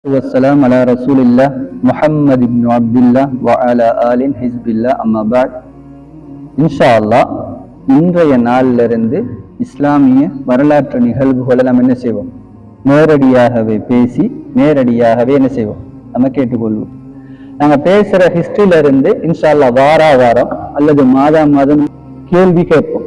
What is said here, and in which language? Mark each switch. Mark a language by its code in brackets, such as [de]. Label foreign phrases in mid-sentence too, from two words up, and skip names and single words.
[ar] والسلام على رسول الله محمد بن عبد الله وعلى آل حزب الله أما بعد إن شاء الله [ta] இன்றைய நாளிலிருந்து இஸ்லாமிய வரலாற்று நிகழ்வுகளை நம்ம என்ன செய்வோம், நேரடியாகவே பேசி நேரடியாகவே என்ன செய்வோம், நம்ம கேட்டுக்கொள்வோம். நாங்க பேசுற ஹிஸ்டரியில இருந்து [ar] إن شاء الله [ta] வாரம் அல்லது மாதம் கேள்வி கேட்போம்.